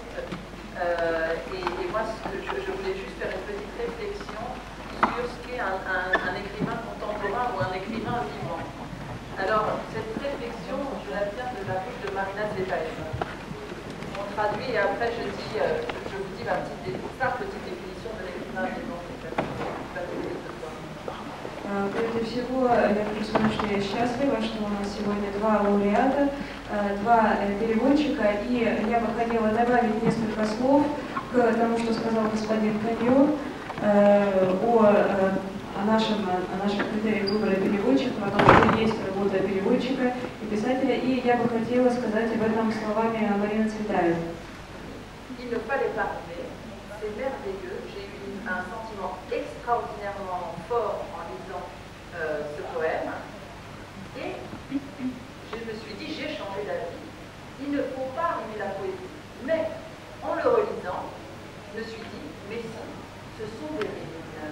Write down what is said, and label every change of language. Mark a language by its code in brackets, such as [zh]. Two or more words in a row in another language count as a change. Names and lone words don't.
[fr] Et moi, je voulais juste faire une petite réflexion sur ce qu'est un écrivain contemporain ou un écrivain vivant. Alors, cette réflexion, je la tiens de la bouche de Marina Tsvetaeva. On traduit et après je vous dis ma petite définition de l'écrivain vivant. [ru] Прежде всего, я хочу сказать, что я счастлива, что у нас сегодня два лауреата, два переводчика, и я бы хотела добавить несколько слов к тому, что сказал господин Коньо о наших критериях выбора переводчиков, о том, что есть работа переводчика и писателя, и я бы хотела сказать об этом словами Марины Цветаевой. [fr] Il ne fallait pas rêver, c'est merveilleux, j'ai eu un sentiment extraordinairement fort en lisant ce poème et je me suis dit j'ai changé d'avis. Il ne faut pas aimer la poésie, mais en le relisant, je me suis dit mais si, ce sont des réunions.